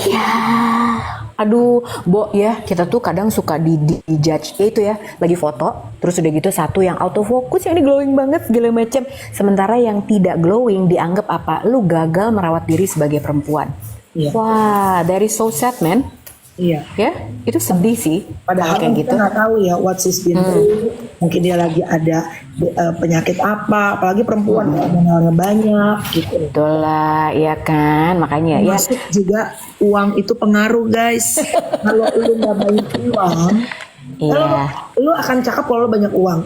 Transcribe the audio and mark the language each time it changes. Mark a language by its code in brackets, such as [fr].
[id] Ya, aduh, Bo ya, kita tuh kadang suka di-judge ya itu ya, lagi foto, terus udah gitu satu yang autofocus, yang ini glowing banget segala macam. Sementara yang tidak glowing dianggap apa? Lu gagal merawat diri sebagai perempuan. Iya. [en] Wah, that is so sad, man. [id] Iya. Ya, itu sedih sih. Padahal kayak kita nggak tahu ya [en] what's his been through. [id] Mungkin dia lagi ada penyakit apa, apalagi perempuan hormonalnya banyak gitu. Betul lah, ya kan, makanya ya. Masuk juga uang itu pengaruh guys. Kalau lu nggak banyak uang, kalau lu akan cakep kalau lu banyak uang.